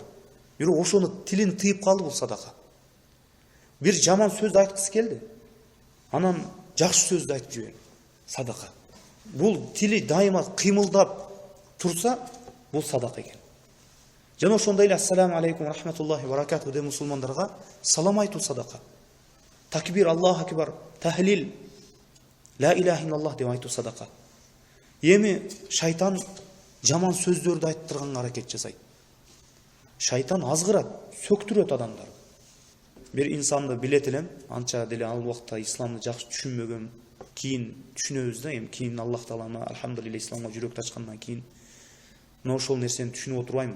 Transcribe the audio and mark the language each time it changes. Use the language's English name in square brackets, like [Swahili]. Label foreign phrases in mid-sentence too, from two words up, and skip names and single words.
[Kyrgyz] Бирок ошону тилин тыйып калды, бул садака. Бир жаман сөздү айткысы келди. Анан жакшы сөздү айтып жибер. Садака. Бул тили дайыма кыймылдап турса, бул садака экен. Жана ошондой эле [Arabic] السلام عليكم ورحمة الله وبركاته [Kyrgyz] деп мусулмандарга салам айтуу садака. Такбир, [Arabic] الله أكبر, [Kyrgyz] тахлил, [Arabic] لا إله إلا الله [Kyrgyz] деп айтуу садака. Эми шайтан жаман сөздөрдү айттырганга аракет жасайт. Шайтан азгырат, сөктүрөт адамдарды. Бир инсанды билет элем, анча деле ал убакта исламды жакшы түшүнмөгөн, кийин түшүнөбүз да, эми кийин Аллах таалама алхамдулилlah исламга жүрөк ачкандан кийин мына ошол нерсени түшүнүп отурбаймынбы?